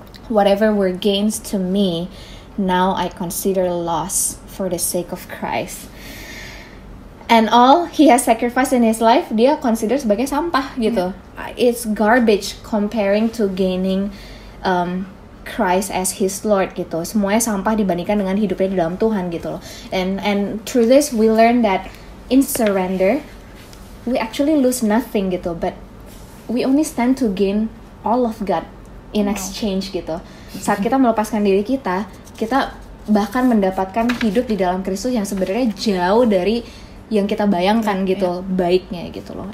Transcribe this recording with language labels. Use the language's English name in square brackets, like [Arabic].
[English] Whatever were gains to me, now I consider loss for the sake of Christ. And all he has sacrificed in his life, [Indonesian] dia consider sebagai sampah gitu. [English] It's garbage comparing to gaining Christ as his Lord gitu. [Indonesian] Semuanya sampah dibandingkan dengan hidupnya di dalam Tuhan gitu loh. [English] And through this we learn that in surrender we actually lose nothing gitu, but we only stand to gain all of God in exchange gitu. [Indonesian] Saat kita melepaskan diri kita bahkan mendapatkan hidup di dalam Kristus yang sebenarnya jauh dari yang kita bayangkan gitu, baiknya gitu loh.